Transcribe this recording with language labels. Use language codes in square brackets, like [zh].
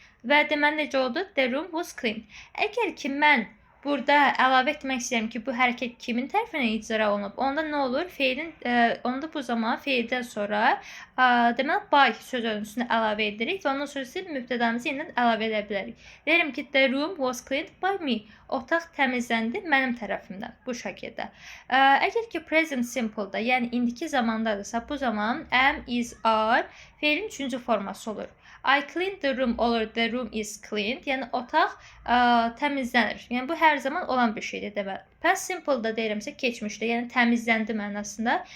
[az] Və deməli necə oldu? [en] The room was clean. [az] Əgər ki, mən burada əlavə etmək istəyirəm ki, bu hərəkət kimin tərəfindən icra olunub? Onda nə olur? Fe'lin, onda bu zaman fe'ldən sonra deməli, by söz örüntüsünü əlavə edirik və ondan sonra isə mübtədamızı yenidən əlavə edə bilərik. Deyirəm ki, [en] the room was cleaned by me. [az] Otaq təmizləndi mənim tərəfimdən. Bu şəkildə. Əgər ki, present simple-da, yəni indiki zamandadırsa, bu zaman am, is, are fe'lin üçüncü forması olur. [en] I cleaned the room [az] olur, [en] the room is cleaned. [az] Yəni otaq təmizlənir. Yəni bu hər zaman olan bir şeydir deməli. Past simple-da deyirəmsə keçmişdə, yəni təmizləndi mənasında.